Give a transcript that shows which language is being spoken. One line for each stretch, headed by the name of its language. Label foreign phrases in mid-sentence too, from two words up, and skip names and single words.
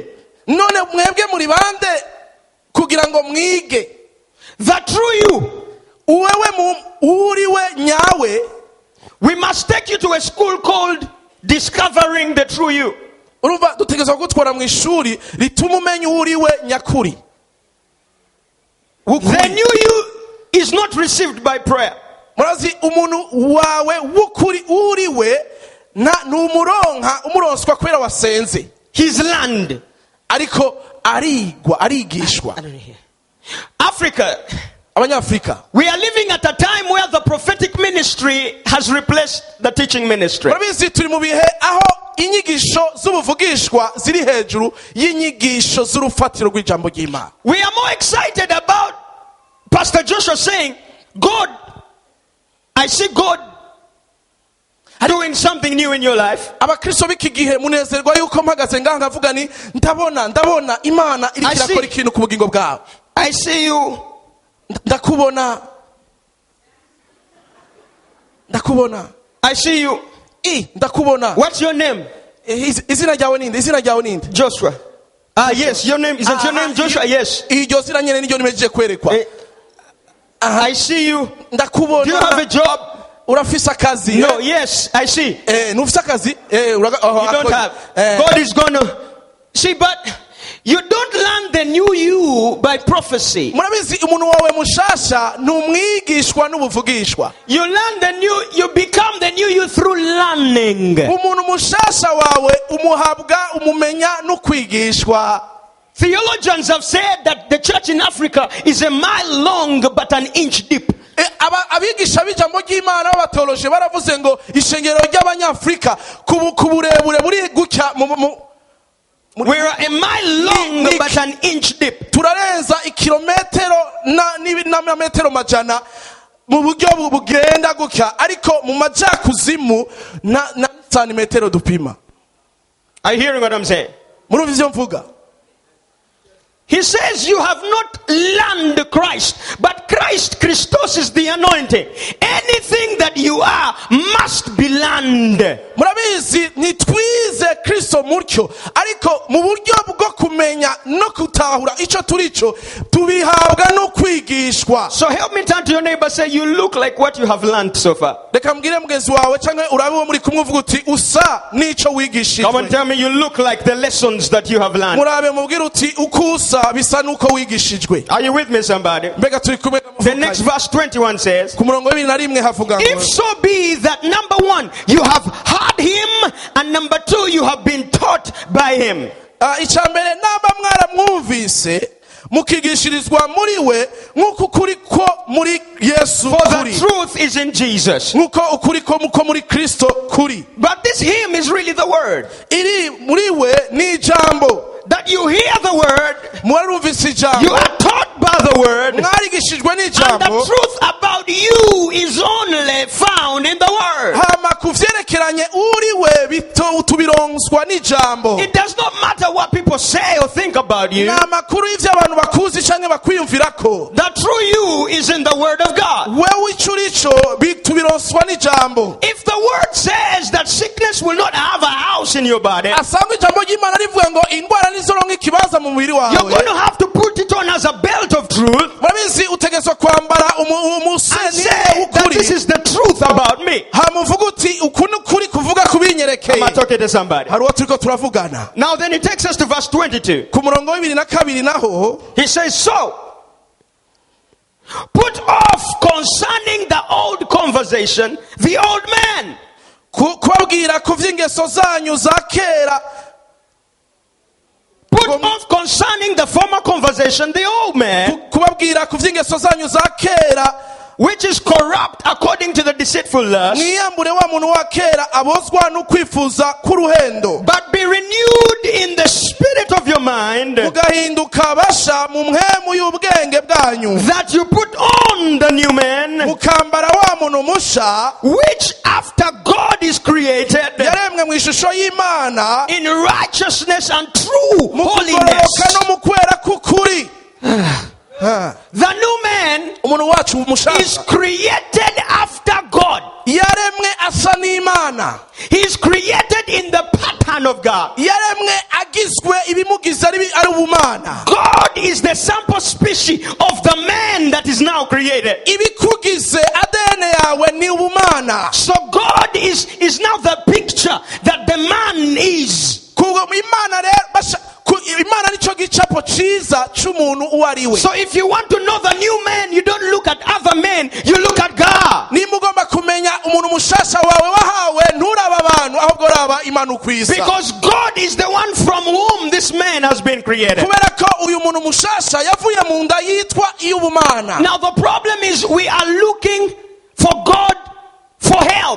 Rundi: none mwebwe muri bande kugira ngo mwige
English: The true you.
Rundi: uwewe uriwe nyawe.
English: We must take you to a school called Discovering the True You.
Rundi: urumva dutegerezwa gutwara mu ishuri rituma umenya uriwe nyakuri.
English: The new you is not received by prayer.
Rundi: murazi umuntu wawe w'ukuri uriwe numuronka umuronswa kwera wasenze.
English: He's learned.
Rundi: ariko arigishwa.
English: Africa,
Rundi: abanyafrika
English: we are living at a time where the prophetic ministry has replaced the teaching ministry.
Rundi: murabizi turi mu bihe aho inyigisho z'ubuvugishwa ziri hejuru y'inyigisho z'urufatiro rw'ijambo ry'Imana.
English: We are more excited about Pastor Joshua saying, God, I see God doing something new in your life.
Rundi: abakristo b'iki gihe munezerwa yuko mpagaze ngaha ngavuga ni ndabona Imana iri kirakora ikintu ku bugingo bwawe.
English: I see you.
Rundi: ndakubona.
English: I see you.
Rundi: ndakubona.
English: What's your name?
Rundi: izina ryawe ninde?
English: Joshua. Yes, your name isn't your name Joshua? Yes.
Rundi: iryo zina nyene niryo nimejeje kwerekwa.
English: I see you.
Rundi: ndakubona.
English: Do you have a job?
Rundi: urafise akazi?
English: No. Yes, I see.
Rundi: nufise akazi?
English: You don't have. God is gonna see, but you don't learn the new you by prophecy.
Rundi: murabizi umuntu wawe mushasha numwigishwa n'ubuvugishwa.
English: You learn the new, you become the new you through learning.
Rundi: umuntu mushasha wawe umuhabwa umumenya no kwigishwa.
English: Theologians have said that the church in Africa is a mile long but an inch deep.
Rundi: abigisha b'ijambo ry'Imana b'abatoloje baravuze ngo ishengero ry'abanyafrika ku burebure buri gutya
English: We are a mile long but an inch deep.
Rundi: turarenza ikilometero na metero majana mu buryo bugenda gutya ariko mu majakuzimu na santimetero dupima.
English: Are you hearing what I'm saying?
Rundi: murumva ivyo mvuga?
English: He says you have not learned Christ, but Christos is the anointing. Anything that you are must be learned.
Rundi: murabizi nitwize Kristo mutyo ariko mu buryo bwo kumenya no kutahura ico turico tubihabwa no kwigishwa.
English: So help me turn to your neighbor, say you look like what you have learned so far.
Rundi: reka mbwire mugenzi wawe canke urabe wo muri kumwe uvuga uti usa nico wigishijwe.
English: Come on, tell me you look like the lessons that you have learned.
Rundi: murabe mubwire uti ukusa bisa nuko wigishijwe.
English: Are you with me, somebody?
Rundi: mbega turi kumwe?
English: The next verse 21 says,
Rundi: ku murongo wa 21 havuga
English: if so be that number 1 you have heard him, and number 2 you have been taught by him.
Rundi: icambere namba mwaramwumvise mukigishirizwa muri we nk'uko ukuri ko muri Yesu
English: For
Rundi: kuri.
English: the truth is in Jesus.
Rundi: nk'uko ukuri ko muko muri Kristo kuri.
English: But this him is really the word.
Rundi: iri muri we ni ijambo.
English: That you hear the word,
Rundi: mwarumvise ijambo.
English: you are taught by the word,
Rundi: mwarigishijwe
English: and
Rundi: n'ijambo.
English: the truth about you is only found in the word.
Rundi: hama kuvyerekeranye uri we tubironswa n'ijambo.
English: It does not matter what people say or think about you.
Rundi: na makuru y'ivyo abantu bakuzi canke bakwiyumvirako.
English: The true you is in the word of God.
Rundi: wewe ico urico tubironswa n'ijambo.
English: If the word says that sickness will not have a house in your body,
Rundi: asanga ijambo ry'Imana rivuga ngo indwara nizoronka ikibanza mu mubiri wawe.
English: you're going to have to put it on as a belt of truth.
Rundi: murabizi utegetswe kwambara
English: and
Rundi: umuseni
English: say that
Rundi: w'ukuri
English: this is the truth about me.
Rundi: hamuvuga uti uku ni ukuri kuvuga
English: Am I
Rundi: kubinyerekeye.
English: talking to somebody?
Rundi: hari uwo turiko turavugana.
English: Now then he takes us to verse 22.
Rundi: ku murongo w'22 naho
English: He says, so, put off concerning the old conversation, the old man.
Rundi: kubabwira ku vy'ingeso zanyu za kera.
English: Put off concerning the former conversation, the old man,
Rundi: kubabwira ku vy'ingeso zanyu za kera,
English: which is corrupt according to the deceitful lust,
Rundi: mwiyambure wa muntu wa kera abozwa n'ukwifuza k'uruhendo,
English: but be renewed in the spirit of your mind,
Rundi: mugahinduka basha mu mpwemu y'ubwenge bwanyu,
English: that you put on the new man,
Rundi: mukambara wa muntu musha
English: which after God is created
Rundi: yaremwe mu ishusho y'Imana
English: in righteousness and true
Rundi: mu
English: holiness.
Rundi: kugororoka no mu kwera k'ukuri.
English: The new man
Rundi: umuntu wacu
English: is
Rundi: mushasha
English: created after God.
Rundi: yaremwe asa n'Imana,
English: He is created in the pattern of God.
Rundi: yaremwe agizwe ibimugize ari ubumana.
English: God is the sample species of the man that is now created.
Rundi: ibikugize ADN yawe ni ubumana.
English: So God is now the picture that the man is.
Rundi: Imana rero basha Imana nico gicapo ciza c'umuntu uwo ari we.
English: So if you want to know the new man, you don't look at other men, you look at God.
Rundi: nimba ugomba kumenya umuntu mushasha wawe wahawe nturaba abantu ahubwo uraba Imana ukwisa.
English: Because God is the one from whom this man has been created.
Rundi: kubera ko uyu muntu mushasha yavuye mu nda yitwa iy'ubumana.
English: Now the problem is we are looking for God for help